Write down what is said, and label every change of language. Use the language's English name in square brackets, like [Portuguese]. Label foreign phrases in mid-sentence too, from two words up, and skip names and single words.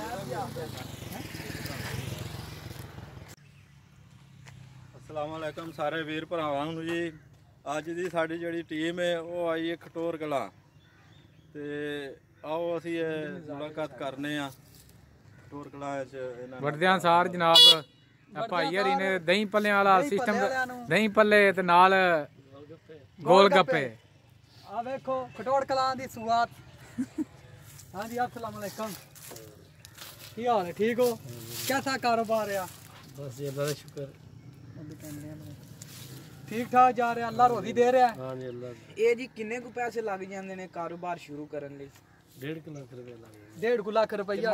[Arabic] السلام عليكم [Punjabi] سارے ویر بھراواں نوں جی. اج دی ساڈی جہڑی ٹیم ہے وہ آئی ہے کھٹور کلاں تے آؤ اسیں ملاقات کرنے آ کھٹور کلاں چ وڑدیاں سار جناب بھائی ہری نے دہی بھلے والا سسٹم دہی بھلے تے نال گول گپے آ دیکھو کھٹور کلاں دی شروعات. ہاں جی [Arabic] السلام عليكم, [Punjabi] کی حال ہے؟ ٹھیک ہو? [Urdu] کیسا کاروبار ہے? بس یہ بڑا شکر, ٹھیک ٹھاک جا رہا؟ اللہ روزی دے رہا ہے. ہاں جی اللہ. یہ جی کنّے کو پیسے لگ جاتے ہیں کاروبار شروع کرنے لیے? 1.5 لاکھ روپے لگے. 1.5 لاکھ روپیہ